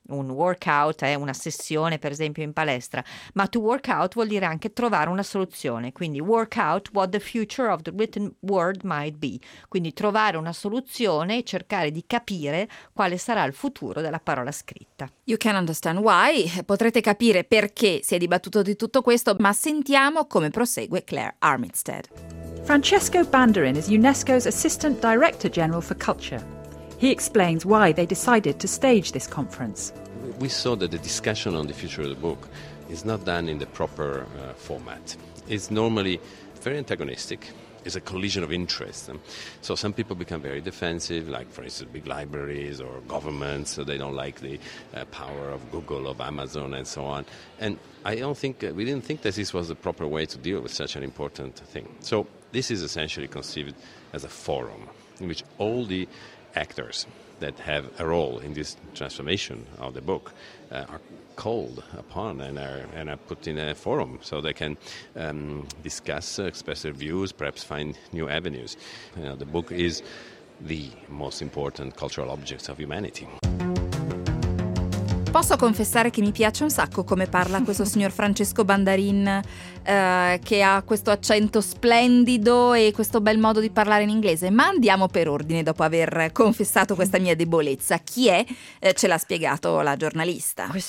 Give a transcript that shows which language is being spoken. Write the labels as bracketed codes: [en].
[it] Un workout è una sessione, per esempio, in palestra, ma to [en] work out vuol dire anche trovare una soluzione, quindi work out what the future of the written word might be, [it] quindi trovare una soluzione e cercare di capire quale sarà il futuro della parola scritta. [en] You can understand why, [it] potrete capire perché si è dibattuto di tutto questo, ma sentiamo come prosegue Claire Armitstead. [en] Francesco Bandarin is UNESCO's Assistant Director General for Culture. He explains why they decided to stage this conference. We saw that the discussion on the future of the book is not done in the proper format. It's normally very antagonistic. It's a collision of interests. So some people become very defensive, like, for instance, big libraries or governments, so they don't like the power of Google, of Amazon, and so on. And we didn't think that this was the proper way to deal with such an important thing. So this is essentially conceived as a forum in which all the actors that have a role in this transformation of the book are called upon and are put in a forum so they can discuss, express their views, perhaps find new avenues. You know, the book is the most important cultural object of humanity. [it] Posso confessare che mi piace un sacco come parla questo signor Francesco Bandarin, che ha questo accento splendido e questo bel modo di parlare in inglese. Ma andiamo per ordine, dopo aver confessato questa mia debolezza. Chi è? Ce l'ha spiegato la giornalista.